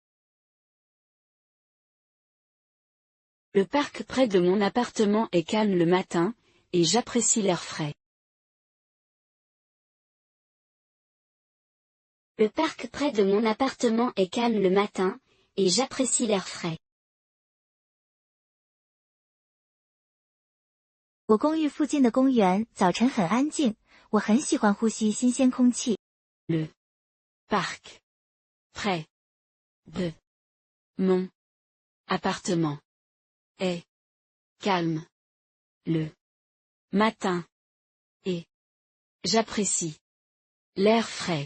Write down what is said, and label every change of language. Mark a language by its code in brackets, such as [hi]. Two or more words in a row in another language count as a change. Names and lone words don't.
[fr] Le parc près de mon appartement est calme le matin, et j'apprécie l'air frais. Le parc près de mon appartement est calme le matin, et j'apprécie l'air frais. [zh] 我公寓附近的公园早晨很安静，我很喜欢呼吸新鲜空气。 [fr] Le parc près de mon appartement est calme le matin, et j'apprécie l'air frais.